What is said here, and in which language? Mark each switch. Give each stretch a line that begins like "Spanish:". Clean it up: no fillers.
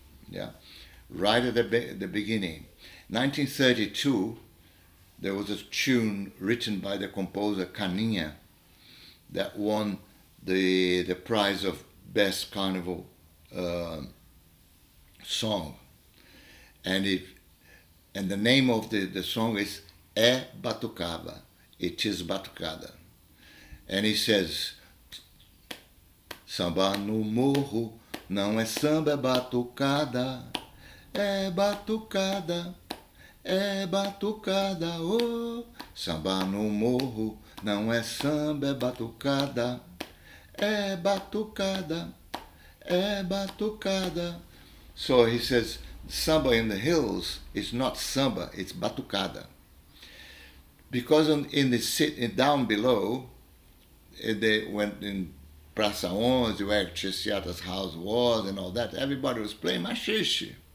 English: Yeah, right at the beginning. 1932, there was a tune written by the composer Caninha that won the prize of best carnival song, and the name of the song is É Batucada. It is batucada, and he says,
Portuguese: samba no morro não é samba, é batucada, é batucada, é batucada, oh. Samba no morro não é samba, é batucada, é batucada, é batucada.
English: So he says, samba in the hills is not samba, it's batucada. Because down below, they went in Praça 11, where Chessiata's house was and all that, everybody was playing machixe.